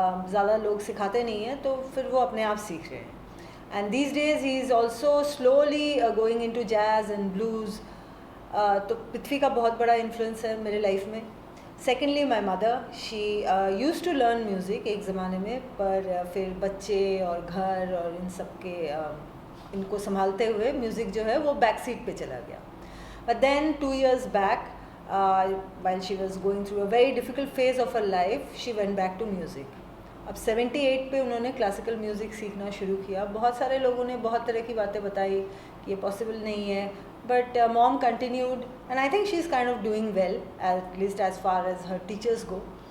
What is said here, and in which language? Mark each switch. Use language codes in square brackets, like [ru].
[hi] ज़्यादा लोग सिखाते नहीं हैं, तो फिर वो अपने आप सीख रहे हैं। [en] And these days he is also slowly going into jazz and blues. [hi] तो पृथ्वी का बहुत बड़ा इन्फ्लुएंस है मेरे लाइफ में। [en] secondly my mother, she used to learn music [hi] एक ज़माने में, पर फिर बच्चे और घर और इन सब के इनको संभालते हुए म्यूज़िक जो है वो बैक सीट पे चला गया। [en] But then 2 years back, while she was going through a very difficult phase of her life, she went back to music. [hi] अब 78 पे उन्होंने क्लासिकल म्यूज़िक सीखना शुरू किया। बहुत सारे लोगों ने बहुत तरह की बातें बताई कि ये पॉसिबल नहीं है, [en] But mom continued and I think she is kind of doing well, at least as far as her teachers go.